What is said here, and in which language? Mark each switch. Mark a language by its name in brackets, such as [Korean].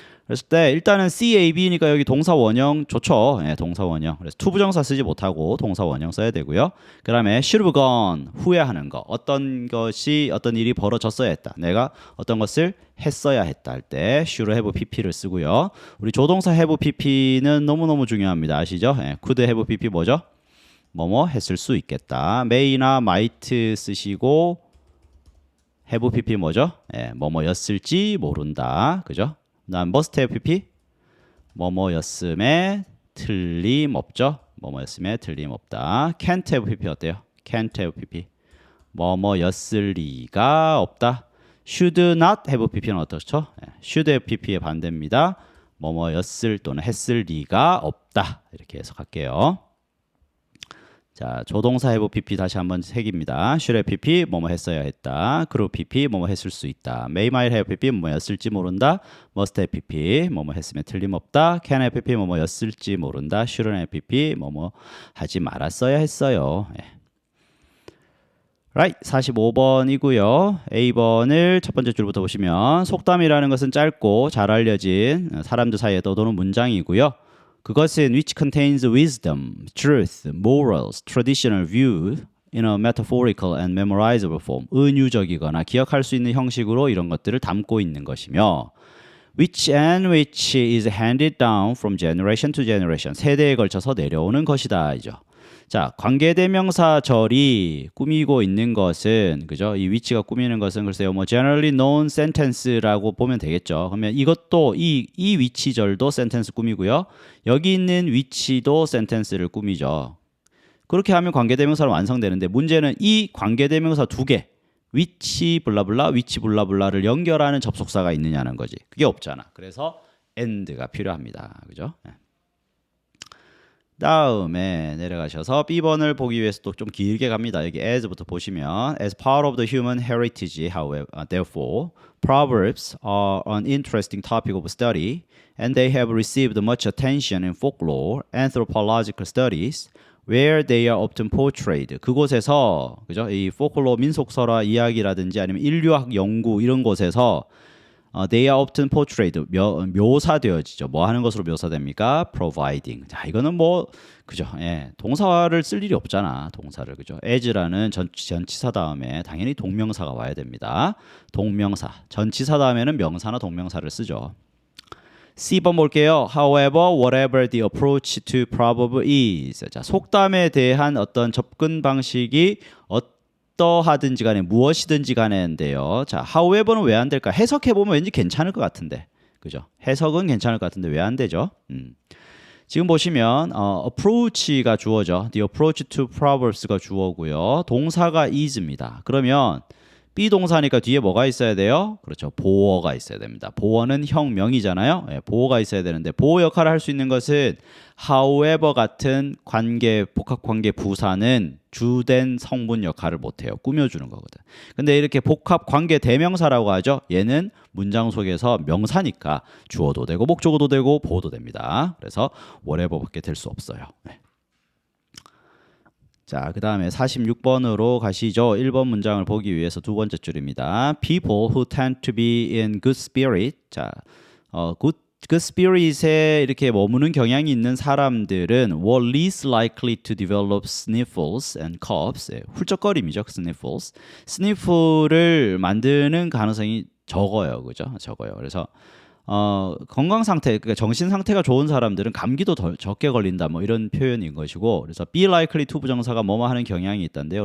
[Korean] 그랬을 때 일단은 CAB니까 여기 동사 원형 좋죠. 네, 동사 원형. 그래서 투부정사 쓰지 못하고 동사 원형 써야 되고요. 그 다음에 should have gone 후회하는 거. 어떤 일이 벌어졌어야 했다. 내가 어떤 것을 했어야 했다 할 때 should have pp를 쓰고요. 우리 조동사 have pp는 너무너무 중요합니다. 아시죠? 네, could have pp 뭐죠? 뭐뭐 했을 수 있겠다. may나 might 쓰시고 have pp 뭐죠? 네, 뭐뭐였을지 모른다. 그죠? 난 must have pp 뭐뭐였음에 틀림없죠. 뭐뭐였음에 틀림없다. can't have pp 어때요? can't have pp 뭐뭐였을 리가 없다. should not have pp는 어떻죠? should have pp의 반대입니다. 뭐뭐였을 또는 했을 리가 없다. 이렇게 해석할게요. 자, 조동사 have pp 다시 한번 색입니다. should have pp 뭐뭐 했어야 했다. could pp 뭐뭐 했을 수 있다. may might have pp 뭐뭐였을지 모른다. must have pp 뭐뭐 했으면 틀림없다. can have pp 뭐뭐였을지 모른다. shouldn't have pp 뭐뭐 하지 말았어야 했어요. Right, 45번이고요. A번을 첫 번째 줄부터 보시면 속담이라는 것은 짧고 잘 알려진 사람들 사이에 떠도는 문장이고요. [English] 그것은 which contains wisdom, truth, morals, traditional view in a metaphorical and memorizable form. [Korean] 은유적이거나 기억할 수 있는 형식으로 이런 것들을 담고 있는 것이며 [English] which is handed down from generation to generation. [Korean] 세대에 걸쳐서 내려오는 것이다. 이죠. 자, 관계대명사절이 꾸미고 있는 것은 그죠? 이 which가 꾸미는 것은 글쎄요. 뭐 [English] generally known sentence [Korean] 라고 보면 되겠죠. 그러면 이것도 이 which절도 센텐스 꾸미고요. 여기 있는 which도 센텐스를 꾸미죠. 그렇게 하면 관계대명사는 완성되는데 문제는 이 관계대명사 두 개 which 블라블라, which 블라블라를 연결하는 접속사가 있느냐는 거지. 그게 없잖아. 그래서 and가 필요합니다. 그죠? 다음에 내려가셔서 B번을 보기 위해서 또 좀 길게 갑니다. 여기 as부터 보시면 [English] as part of the human heritage, however, therefore, proverbs are an interesting topic of study and they have received much attention in folklore, anthropological studies, where they are often portrayed. [Korean] 그곳에서 그죠? 이 folklore 민속설화 이야기라든지 아니면 인류학 연구 이런 곳에서 [English] they are often portrayed [Korean] 묘사되어지죠. 뭐 하는 것으로 묘사됩니까? providing. 자, 이거는 뭐 그죠? 예, 동사를 쓸 일이 없잖아. 동사를 그죠? as라는 전치사 다음에 당연히 동명사가 와야 됩니다. 동명사. 전치사 다음에는 명사나 동명사를 쓰죠. C번 볼게요. [English] However, whatever the approach to proverb is. [Korean] 자, 속담에 대한 어떤 접근 방식이 어떠하든지 간에 무엇이든지 간에인데요. 자, however는 왜 안 될까? 해석해 보면 왠지 괜찮을 것 같은데. 그죠? 해석은 괜찮을 것 같은데 왜 안 되죠? 지금 보시면 approach가 주어죠. [English] The approach to proverbs가 주어고요. [Korean] 동사가 is입니다. 그러면 비동사니까 뒤에 뭐가 있어야 돼요? 그렇죠. 보어가 있어야 됩니다. 보어는 형명이잖아요. 예, 보어가 있어야 되는데 보어 역할을 할 수 있는 것은 however 같은 관계, 복합관계 부사는 주된 성분 역할을 못해요. 꾸며주는 거거든. 근데 이렇게 복합관계 대명사라고 하죠. 얘는 문장 속에서 명사니까 주어도 되고 목적어도 되고 보어도 됩니다. 그래서 whatever밖에 될 수 없어요. 네. 자, 그 다음에 46번으로 가시죠. 1번 문장을 보기 위해서 두 번째 줄입니다. [English] People who tend to be in good spirit. [Korean] 자, good spirit에 이렇게 머무는 경향이 있는 사람들은 [English] were least likely to develop sniffles and coughs. [Korean] 훌쩍거림이죠, sniffles. 스니프를 만드는 가능성이 적어요, 그죠? 적어요. 그래서 건강 상태, 그러니까 정신 상태가 좋은 사람들은 감기도 더 적게 걸린다, 뭐 이런 표현인 것이고, 그래서 be likely to 부정사가 뭐뭐 하는 경향이 있다인데요.